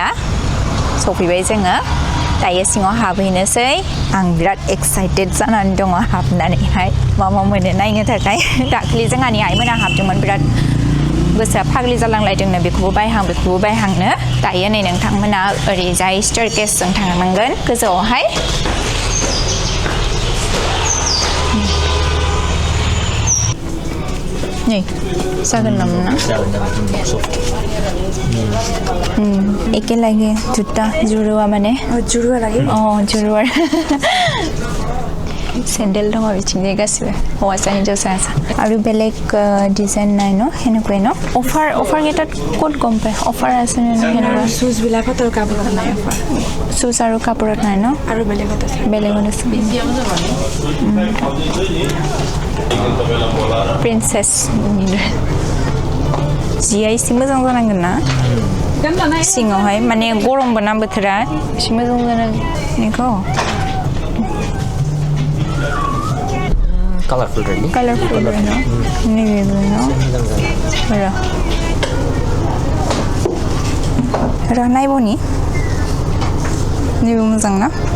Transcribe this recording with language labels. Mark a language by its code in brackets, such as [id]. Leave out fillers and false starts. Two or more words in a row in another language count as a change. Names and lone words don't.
[brx] सफैबाय जोङो दायो सिङाव हाबहैनोसै आं बिराद एक्साइटेड जानानै दङ हाबनानैहाय मा मोनो नायनो थाखाय दाखालि जोंहानि आइमोना हाबदोंमोन बिराद गोसोआ फाग्लि जालांलायदोंनो बेखौबो बायहांनो दायो नै नोंथांमोना ओरैजाय स्टेरकेसजों थांनांगोन गोजौआवहाय नै जागोन नामा [as] একে লাগে [brx] जुता जुरुआ माने जुरुआ लागे जुरुआ सेन्डेल दङ बिथिंजाय गासिबो हौवासा हिन्जावसा आरो बेलेग डिजाइन [as] নাই ন সেনেকুৱাই ন অফাৰ কেইটাত ক'ত গম পায় অফাৰ আছে নে সেনেকুৱা শুজবিলাকত আৰু কাপোৰত নাই অফাৰ শুজ আৰু কাপোৰত নাই ন আৰু বেলেগত আছে [brx] প্ৰিন্সেছ जिया एसे मोजां जानांगोन ना सिङावहाय माने गरमबो ना बोथोरा एसे मोजां जानांगौ कालारफुल न नैबेबो न र नायबनि नैबे मोजां ना